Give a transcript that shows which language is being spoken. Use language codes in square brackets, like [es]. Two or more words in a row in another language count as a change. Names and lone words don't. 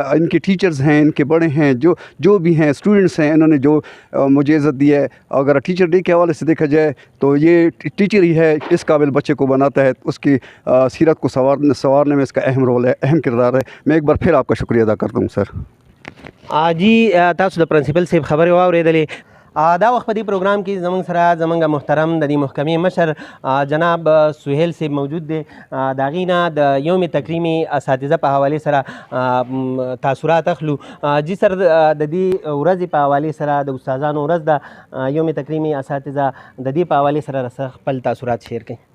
[ur] ان کے ٹیچرز ہیں، ان کے بڑے ہیں، جو بھی ہیں اسٹوڈنٹس ہیں، انہوں نے جو مجھے عزت دی ہے. अगर [en] teacher day [ur] کے حوالے سے دیکھا جائے تو یہ ٹیچر ہی ہے اس قابل بچے کو بناتا ہے، اس کی سیرت کو سنوارنے میں اس کا اہم رول ہے، اہم کردار ہے. میں ایک بار پھر آپ کا شکریہ ادا کرتا ہوں سر. [ps] جی تاسو د پرنسپل صاحب خبرې واورېدلې. دا وخت په دې پروګرام کې زموږ سره زموږ محترم د دې محکمې مشر جناب سهیل صاحب موجود دی. د هغې نه د [ur] یوم تکریم اساتذه [ps] په حوالې سره تاثرات اخلو. جی سر د دې ورځې په حوالې سره د استادانو ورځ ده [ur] یوم تکریم اساتذه [ps] د دې په حوالې سره خپل تاثرات شیر کړئ.